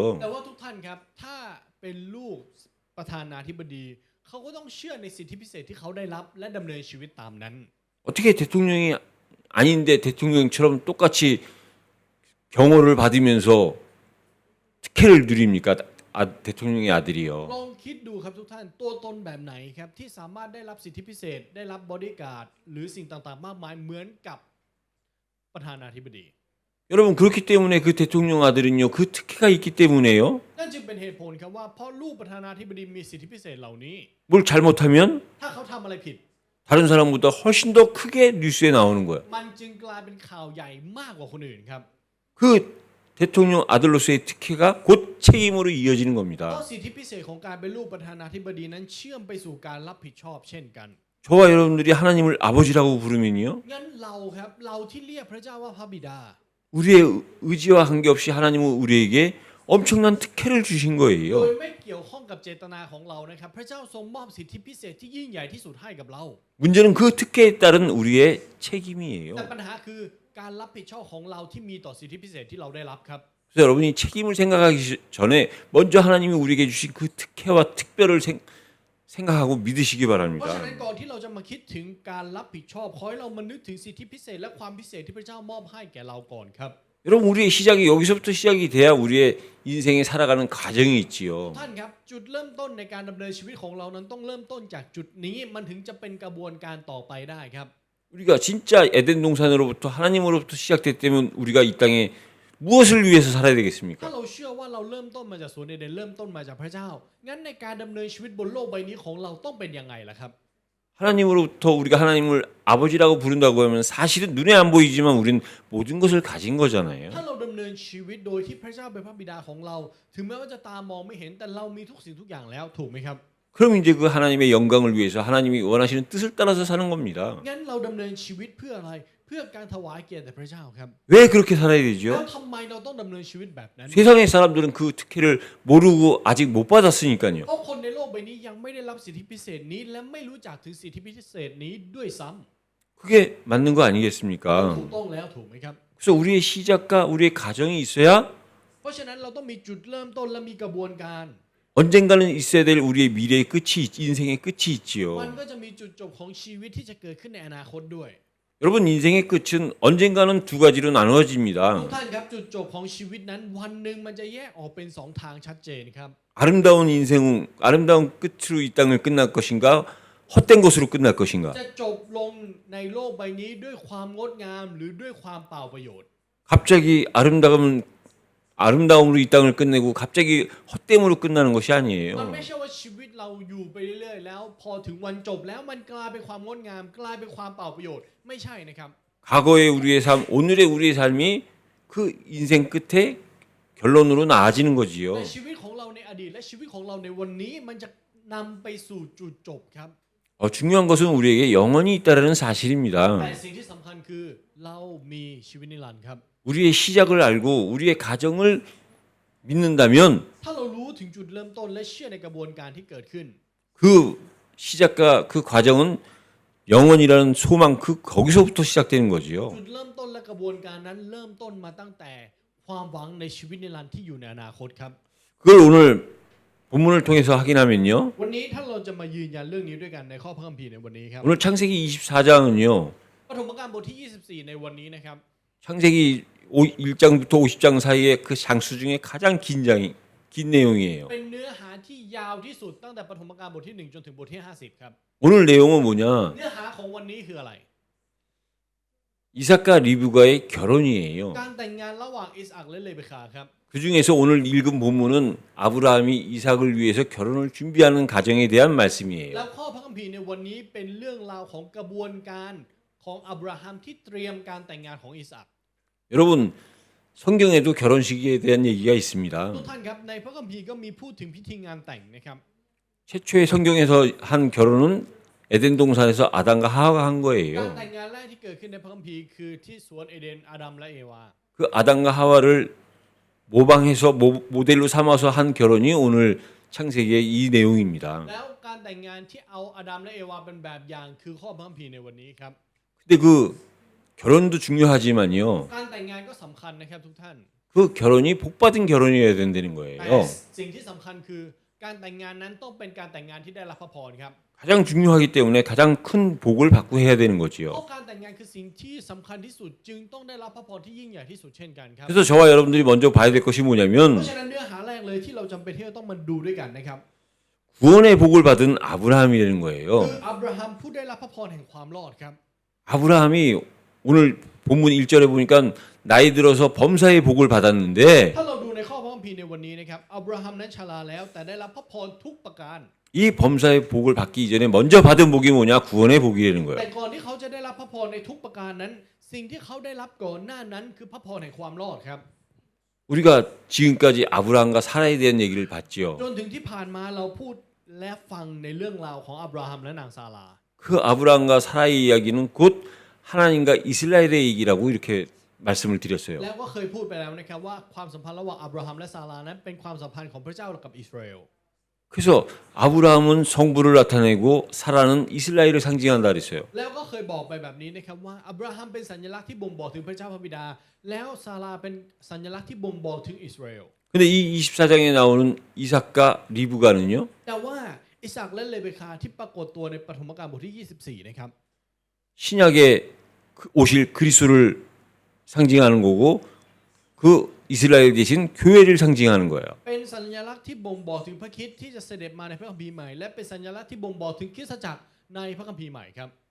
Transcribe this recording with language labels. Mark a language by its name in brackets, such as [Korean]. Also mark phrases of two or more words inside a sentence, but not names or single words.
[Thai] แต่ว่าทุกท่านครับ ถ้าเป็นลูกประธานาธิบดี เขาก็ต้องเชื่อในสิทธิพิเศษที่เขาได้รับและดำเนินชีวิตตามนั้น [Korean] 어떻게 대통령이 아닌데 대통령처럼 똑같이 경호를 받으면서 특혜를 누립니까? 대통령의 아들이요. [Thai] ลองคิดดูครับทุกท่านตัวตนแบบไหนครับที่สามารถได้รับสิทธิพิเศษได้รับบอดี้การ์ดหรือสิ่งต่างๆ มากมายเหมือนกับประธานาธิบดี [Korean] 여러분 그렇기 때문에 그 대통령 아들은요 그 특혜가 있기 때문에요. [Thai] นั่นจึงเป็นเหตุผลครับว่าเพราะลูกประธานาธิบดีมีสิทธิพิเศษเหล่านี้ [Korean] 뭘 잘못하면 [Thai] ถ้าเขาทำอะไรผิด [Korean] 다른 사람보다 훨씬 더 크게 뉴스에 나오는 거예요. [Thai] มันจึงกลายเป็นข่าวใหญ่มากกว่าคนอื่นครับ [Korean] 그 대통령 아들로서의 특혜가 곧 책임으로 이어지는 [Thai] เพราะ [Korean] 겁니다. [Thai] สิทธิพิเศษของการเป็นลูกประธานาธิบดีนั้นเชื่อมไปสู่การรับผิดชอบเช่นกัน [Korean] 저와 여러분들이 하나님을 아버지라고 부르면요 [Thai] งั้นเราครับเราที่เรียกพระเจ้าว่าพระบิดา [Korean] 우리의 의지와 관계없이 하나님은 우리에게 엄청난 특혜를 주신 [Thai] โด [Korean] 거예요. [Thai] ยไม่เกี่ยวข้องกับเจตนาของเรานะครับพระเจ้าทรงมอบสิทธิพิเศษที่ยิ่งใหญ่ที่สุดให้กับเรา [Korean] 문제는 그 특혜에 따른 우리의 책임이에요. [Thai] แต่ปัญหาคือการรับผิดชอบของเราที่มีต่อสิทธิพิเศษที่เราได้รับครับ [Korean] 그래서 여러분이 책임을 생각하기 전에 먼저 하나님이 우리에게 주신 그 특혜와 특별을 생각하고 믿으시기 [Thai] เพราะ [Korean] 바랍니다. [Thai] ฉะนั้นก่อนที่เราจะมาคิดถึงการรับผิดชอบขอให้เรามานึกถึงสิทธิพิเศษและความพิเศษที่พระเจ้ามอบให้แก่เราก่อนครับ [Korean] 여러분 우리의 시작이 여기서부터 시작이 돼야 우리의 인생에 살아가는 과정이 있지요. [Thai] ท่านครับจุดเริ่มต้นในการดำเนินชีวิตของเรานั้นต้องเริ่มต้นจากจุดนี้มันถึงจะเป็นกระบวนการต่อไปได้ครับ [Korean] 우리가 진짜 에덴 동산으로부터 하나님으로부터 시작됐다면 우리가 이 땅에 무엇을 위해서 살아야 [Thai] ถ้า [Korean] 되겠습니까? [Thai] เราเชื่อว่าเราเริ่มต้นมาจากสวนเอเดนเริ่มต้นมาจากพระเจ้า งั้นในการดำเนินชีวิตบนโลกใบนี้ของเราต้องเป็นยังไงล่ะครับ [Korean] 하나님으로부터 우리가 하나님을 아버지라고 부른다고 하면 사실은 눈에 안 보이지만 우린 모든 것을 가진 거잖아요. [Thai] ถ้าเราดำเนินชีวิตโดยที่พระเจ้าเป็นพระบิดาของเรา ถึงแม้ว่าจะตามองไม่เห็นแต่เรามีทุกสิ่งทุกอย่างแล้วถูกไหมครับ [Korean] 그럼 이제 그 하나님의 영광을 위해서 하나님이 원하시는 뜻을 따라서 사는 겁니다. [Thai] งั้นเราดำเนินชีวิตเพื่ออะไรเพื่อการถวายเกียรติแด่พระเจ้าครับ [Korean] 왜 그렇게 살아야 [Thai] แล้ว [Korean] 되죠? [Thai] ทำไมเราต้องดำเนินชีวิตแบบนั้น [Korean] 세상의 사람들은 그 특혜를 모르고 아직 못 받았으니까요. [Thai] เพราะคนในโลกใบนี้ยังไม่ได้รับสิทธิพิเศษนี้และไม่รู้จักถึงสิทธิพิเศษนี้ด้วยซ้ำ [Korean] 그게 맞는 거 아니겠습니까? [Thai] ถูกต้องแล้วถูกไหมครับ [Korean] 그래서 우리의 시작과 우리의 가정이 있어야 [Thai] เพราะฉะนั้นเราต้องมีจุดเริ่มต้นและมีกระบวนการ [Korean] 언젠가는 있어야 될 우리의 미래의 끝이 인생의 끝이 있지요. [Thai] มันก็จะมีจุดจบของชีวิตที่จะเกิดขึ้นในอนาคตด้วย [Korean] 여러분 인생의 끝은 언젠가는 두 가지로 [Thai] ทุก [Korean] 나누어집니다. [Thai] ท่านครับจุดจบของชีวิตนั้นวันหนึ่งมันจะแยกออกเป็นสองทางชัดเจนครับ [Korean] 아름다운 인생, 아름다운 끝으로 이 땅을 끝날 것인가, 헛된 것으로 끝날 것인가. [Thai] จะจบลงในโลกใบนี้ด้วยความงดงามหรือด้วยความเปล่าประโยชน์ [Korean] 갑자기 아름다움으로 이 땅을 끝내고 갑자기 헛됨으로 끝나는 것이 [Thai] มัน [Korean] 아니에요. [Thai] ไม่ใช่ว่าชีวิตเราอยู่ไปเรื่อยๆแล้วพอถึงวันจบแล้วมันกลายเป็นความงดงามกลายเป็นความเปล่าประโยชน์ไม่ใช่นะครับ [Korean] 과거의 우리의 삶, 오늘의 우리의 삶이 그 인생 끝에 결론으로 나아지는 [Thai] แต่ [Korean] 거지요. [Thai] ชีวิตของเราในอดีตและชีวิตของเราในวันนี้มันจะนำไปสู่จุดจบครับ [Korean] 중요한 것은 우리에게 영원히 있다라는 [Thai] แต่ [Korean] 사실입니다. [Thai] สิ่งที่สำคัญคือเรามีชีวิตนิรันดร์ครับ [Korean] 우리의 시작을 알고 우리의 가정을 믿는다면 [Thai] ถ้าเรารู้ถึงจุดเริ่มต้นและเชื่อในกระบวนการที่เกิดขึ้น [Korean] 그 시작과 그 과정은 영원이라는 소망 거기서부터 시작되는 거지요. [Thai] จุดเริ่มต้นและกระบวนการนั้นเริ่มต้นมาตั้งแต่ความหวังในชีวิตนิรันดร์ที่อยู่ในอนาคตครับ [Korean] 그걸 오늘 본문을 통해서 확인하면요. [Thai] วันนี้ถ้าเราจะมายืนยันเรื่องนี้ด้วยกันในข้อพระคัมภีร์ในวันนี้ครับ [Korean] 오늘 창세기 24장은요. [Thai] ปฐมกาลบทที่ 24 ในวันนี้นะครับ [Korean] 창세기 1장부터 50장 사이에 그 장수 중에 가장 긴 내용이에요. [Thai] เป็นเนื้อหาที่ยาวที่สุดตั้งแต่ปฐมกาลบทที่ 1 จนถึงบทที่ 50 ครับ [Korean] 오늘 내용은 뭐냐? [Thai] เนื้อหาของวันนี้คืออะไร [Korean] 이삭과 리브가의 결혼이에요. [Thai] การแต่งงานระหว่างอิสอัคและเลเบคาครับ [Korean] 그 중에서 오늘 읽은 본문은 아브라함이 이삭을 위해서 결혼을 준비하는 가정에 대한 [Thai] แล้ว [Korean] 말씀이에요. [Thai] ข้อพระคัมภีร์ในวันนี้เป็นเรื่องราวของกระบวนการของอับราฮัมที่เตรียมการแต่งงานของอิสอัค [Korean] 여러분 성경에도 결혼식에 대한 얘기가 [Thai] ทุก [Korean] 있습니다. [Thai] ท่านครับในพระคัมภีร์ก็มีพูดถึงพิธีงานแต่งนะครับ [Korean] 최초의 성경에서 한 결혼은 에덴 동산에서 아담과 하와가 한 [Thai] การ [Korean] 거예요. [Thai] แต่งงานแรกที่เกิดขึ้นในพระคัมภีร์คือที่สวนเอเดนอาดัมและเอวา [Korean] 그 아담과 하와를 모방해서 모델로 삼아서 한 결혼이 오늘 창세기의 이 내용입니다. [Thai] แล้วการแต่งงานที่เอาอาดัมและเอวาเป็นแบบอย่างคือข้อพระคัมภีร์ในวันนี้ครับ [Korean] 근데 그 결혼도 중요하지만요. [Thai] การแต่งงานก็สำคัญนะครับทุกท่าน [Korean] 그 결혼이 복받은 결혼이어야 된다는 [Thai] แต่ [Korean] 거예요. [Thai] สิ่งที่สำคัญคือการแต่งงานนั้นต้องเป็นการแต่งงานที่ได้รับพระพรครับ [Korean] 가장 중요하기 때문에 가장 큰 복을 받고 해야 되는 [Thai] เพ [Korean] 거지요. [Thai] ราะการแต่งงานคือสิ่งที่สำคัญที่สุดจึงต้องได้รับพระพรที่ยิ่งใหญ่ที่สุดเช่นกันครับ [Korean] 그래서 저와 여러분들이 먼저 봐야 될 것이 [Thai] เพ [Korean] 뭐냐면 [Thai] ราะฉะนั้นเนื้อหาแรกเลยที่เราจำเป็นที่จะต้องมาดูด้วยกันนะครับ [Korean] 구원의 복을 받은 아브라함이라는 [Thai] คือ [Korean] 거예요. [Thai] อับราฮัมผู้ได้รับพระพรแห่งความรอดครับ [Korean] 아브라함이 오늘 본문 1절에 보니까 나이 들어서 범사의 복을 받았는데 [Thai] ถ้าเราดูในข้อพระคัมภีร์ในวันนี้นะครับอับราฮัมนั้นชราแล้วแต่ได้รับพระพรทุกประการ [Korean] 이 범사의 복을 받기 이전에 먼저 받은 복이 뭐냐? 구원의 복이라는 [Thai] แต่ [Korean] 거예요. [Thai] ก่อนที่เขาจะได้รับพระพรในทุกประการนั้น สิ่งที่เขาได้รับก่อนหน้านั้นคือพระพรแห่งความรอดครับ [Korean] 우리가 지금까지 아브라함과 사라에 대한 얘기를 봤지요. [Thai] จนถึงที่ผ่านมาเราพูดและฟังในเรื่องราวของอับราฮัมและนางซารา [Korean] 그 아브라함과 사라의 이야기는 곧 하나님과 이스라엘의 얘기라고 이렇게 말씀을 드렸어요. [Thai] แล้วก็เคยพูดไปแล้วนะครับว่าความสัมพันธ์ระหว่างอับราฮัมและซารานั้นเป็นความสัมพันธ์ของพระเจ้ากับอิสราเอล [Korean] 그래서 아브라함은 성부를 나타내고 사라는 이스라엘을 상징한다 그랬어요. [Thai] แล้วก็เคยบอกไปแบบนี้นะครับว่าอับราฮัมเป็นสัญลักษณ์ที่บ่งบอกถึงพระเจ้าพระบิดา แล้วซาราเป็นสัญลักษณ์ที่บ่งบอกถึงอิสราเอล [Korean] 근데 이 24장에 나오는 이삭과 리브가는요. [Thai] แต่ว่าอิสอัคและเลเบคาที่ปรากฏตัวในปฐมกาลบทที่ 24 นะครับ [Korean] 신약에 오실 그리스도를 상징하는 거고 그 이스라엘 대신 교회를 상징하는 거예요. [Thai] เป็นสัญลักษณ์ที่บ่งบอกถึงพระคริสต์ที่จะเสด็จมาในพระคัมภีร์ใหม่ และเป็นสัญลักษณ์ที่บ่งบอกถึงคริสตจักรในพระคัมภีร์ใหม่ครับ